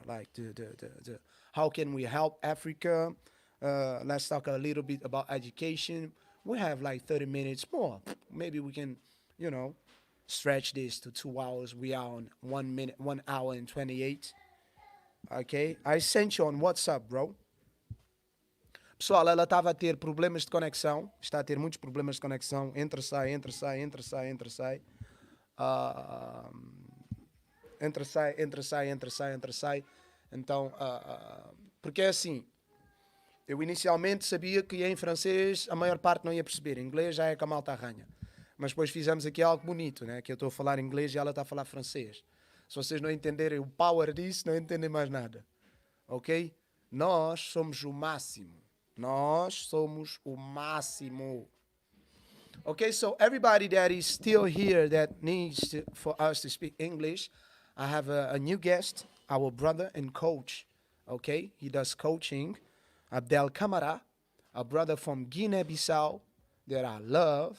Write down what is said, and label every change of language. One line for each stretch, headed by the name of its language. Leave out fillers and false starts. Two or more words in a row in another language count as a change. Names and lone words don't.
English: Like the how can we help Africa? Let's talk a little bit about education. We have like 30 minutes more. Maybe we can, you know, stretch this to 2 hours. We are on 1 minute, 1 hour and 28. Ok? I sent you on WhatsApp, bro.
Portuguese: Pessoal, ela estava a ter problemas de conexão. Está a ter muitos problemas de conexão. Entra, sai, entra, sai, entra, sai, entra, sai. Ah, entra, sai, entra, sai, entra, sai, entra, sai. Então, porque é assim. Eu inicialmente sabia que em francês a maior parte não ia perceber. Em inglês já é que a malta arranha. Mas depois fizemos aqui algo bonito, né? Que eu estou a falar inglês e ela está a falar francês. Se vocês não entenderem o power disso, não entendem mais nada. Ok? Nós somos o máximo. Nós somos o máximo.
English: Okay, so everybody that is still here that needs for us to speak English, I have a new guest, our brother and coach. Okay, he does coaching. Abdel Kamara, a brother from Guinea-Bissau that I love.